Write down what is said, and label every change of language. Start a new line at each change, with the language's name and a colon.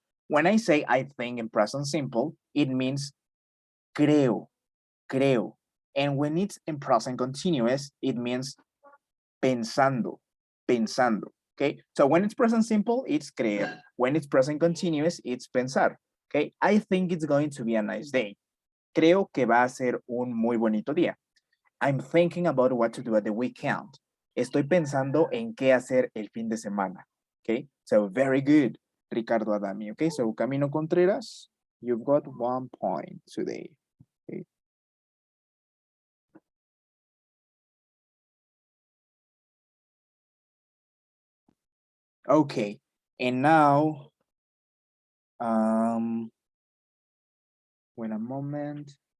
English: When I say I think in present simple, it means
Spanish: creo, creo.
English: And when it's in present continuous, it means
Spanish: pensando, pensando.
English: Okay, so when it's present simple, it's creer. When it's present continuous, it's pensar. Okay, I think it's going to be a nice day.
Spanish: Creo que va a ser un muy bonito día.
English: I'm thinking about what to do at the weekend.
Spanish: Estoy pensando en qué hacer el fin de semana.
English: Okay, so very good, Ricardo Adami. Okay, so Camino Contreras, you've got 1 point today. Okay. Okay, and now, wait a moment.